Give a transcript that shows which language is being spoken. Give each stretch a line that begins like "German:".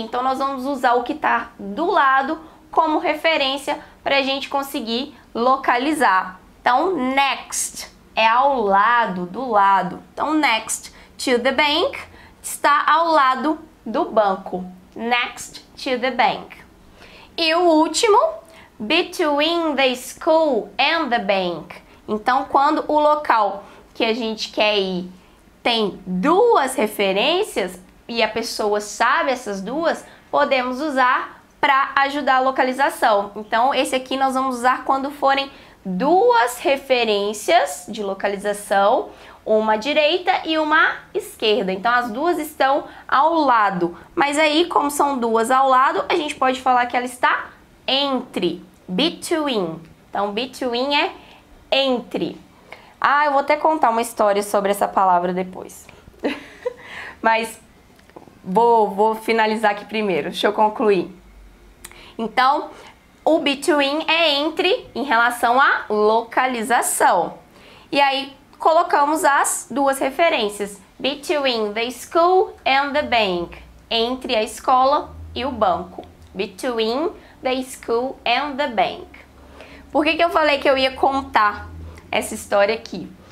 Portuguese: Então, nós vamos usar o que está do lado como referência para a gente conseguir localizar. Então, next é ao lado, do lado. Então,
English: next to the bank
Portuguese: está ao lado do banco.
English: Next to the bank.
Portuguese: E o último,
English: between the school and the bank.
Portuguese: Então, quando o local que a gente quer ir tem duas referências e a pessoa sabe essas duas, podemos usar para ajudar a localização. Então, esse aqui nós vamos usar quando forem duas referências de localização, uma à direita e uma à esquerda. Então, as duas estão ao lado. Mas aí, como são duas ao lado, a gente pode falar que ela está entre, between. Então, between é entre. Ah, eu vou até contar uma história sobre essa palavra depois. Mas vou finalizar aqui primeiro, deixa eu concluir. Então, o between é entre em relação à localização. E aí, colocamos as duas referências.
English: Between the school and the bank.
Portuguese: Entre a escola e o banco.
English: Between the school and the bank.
Portuguese: Por que eu falei que eu ia contar essa história aqui?